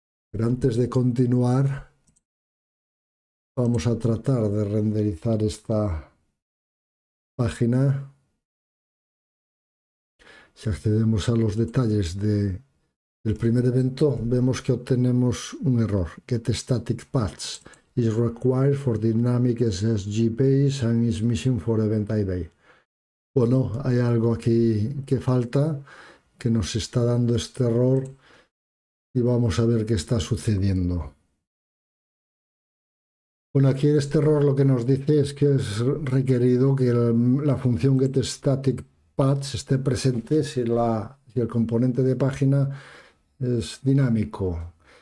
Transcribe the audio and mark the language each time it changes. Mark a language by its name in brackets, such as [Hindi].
[Spanish] Pero antes de continuar, vamos a tratar de renderizar esta página. Si accedemos a los detalles del primer evento, vemos que obtenemos un error. [English] getStaticPaths is required for dynamic SSG page and is missing for event ID. [Spanish] Bueno, hay algo aquí que falta, que nos está dando este error, y vamos a ver qué está sucediendo. Bueno, aquí este error lo que nos dice es que es requerido que la función getStaticPaths esté presente si el componente de página es dinámico.